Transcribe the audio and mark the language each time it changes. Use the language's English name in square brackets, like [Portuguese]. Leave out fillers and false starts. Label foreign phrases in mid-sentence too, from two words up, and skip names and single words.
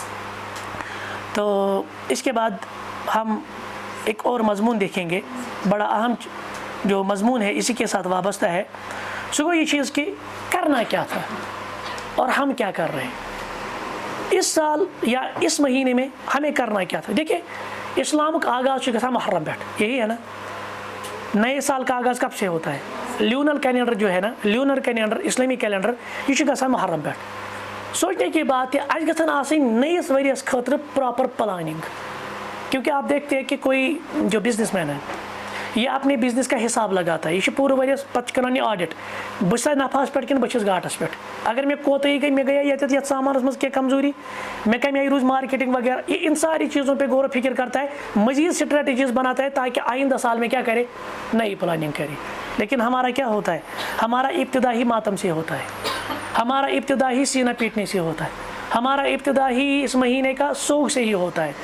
[Urdu] تو اس کے بعد ہم ایک اور مضمون دیکھیں گے، بڑا اہم جو مضمون ہے اسی کے ساتھ وابستہ ہے، سو یہ چیز کہ کرنا کیا تھا اور ہم کیا کر رہے ہیں اس سال یا اس مہینے میں، ہمیں کرنا کیا تھا۔ دیکھیں اسلام کا آغاز [Kashmiri] گا محرم بیٹھ، [Urdu] یہی ہے نا، نئے سال کا آغاز کب سے ہوتا ہے؟ [English] lunar calendar [Urdu] جو ہے نا، [English] lunar calendar [Urdu] اسلامی کیلنڈر یہ [Kashmiri] گا محرم بیٹھ۔ [Urdu] سوچنے کی بات ہے [Kashmiri] اج گھن آسن نئیس وریس خاطر [English] proper planning, [Urdu] کیونکہ آپ دیکھتے ہیں کہ کوئی جو بزنس مین ہے یہ اپنے بزنس کا حساب لگاتا ہے، [Kashmiri] یہ پورے ورس پتہ کران یہ آڈٹ، بس نفعس پہ کن بس گاٹس پہ، اگر میں کوتاہی گئی میں گیا یت سامانس مز کی کمزوری، [Urdu] میں کمی آئی روز مارکیٹنگ وغیرہ، یہ ان ساری چیزوں پہ غور و فکر کرتا ہے، مزید اسٹریٹجیز بناتا ہے تاکہ آئندہ سال میں کیا کرے، نئی پلاننگ کرے۔ لیکن ہمارا کیا ہوتا ہے؟ ہمارا ابتدا ہی ماتم سے ہوتا ہے، ہمارا ابتدا ہی سینہ پیٹنے سے ہوتا ہے، ہمارا ابتدا ہی اس مہینے کا سوگ سے ہی ہوتا ہے۔